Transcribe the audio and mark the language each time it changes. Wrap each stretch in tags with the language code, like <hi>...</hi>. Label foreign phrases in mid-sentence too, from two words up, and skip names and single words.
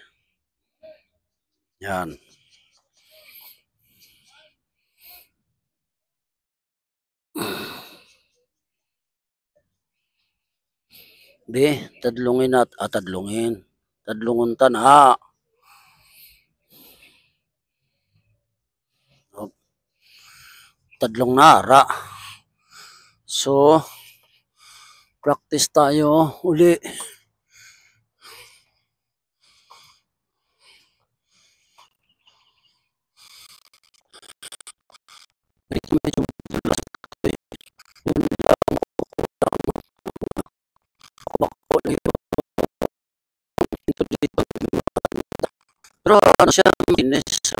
<tl>Yan. Be,</tl> <hil>tadlungin tadlungin. Tadlungon ta na. Tadlong nara.</hil> <tl>So, practice tayo uli. Medyo pero ano siya, fitness.</tl>